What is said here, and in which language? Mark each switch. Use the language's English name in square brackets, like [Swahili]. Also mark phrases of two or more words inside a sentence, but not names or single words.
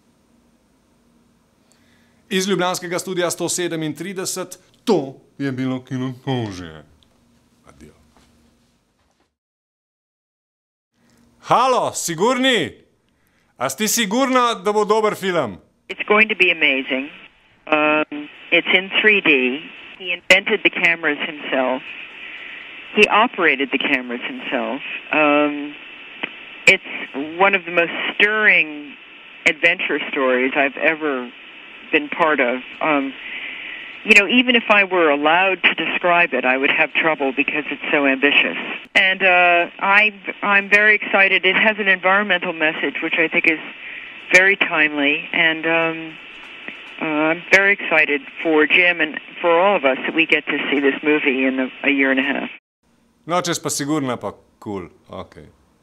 [Slovenian] Iz ljubljanskega studia 137, to je bilo Kinotožje. Adijo. Halo, Sigourney! A si sigurna, da bo dober film? [English] It's going to be amazing. It's in 3D. He invented the cameras himself. He operated the cameras himself. It's one of the most stirring adventure stories I've ever been part of. You know, even if I were allowed to describe it, I would have trouble because it's so ambitious. And I'm very excited. It has an environmental message, which I think is very timely. And I'm very excited for Jim and for all of us that we get to see this movie in a year and a half. [Slovenian] No, če si pa sigurna, pa cool. Okay.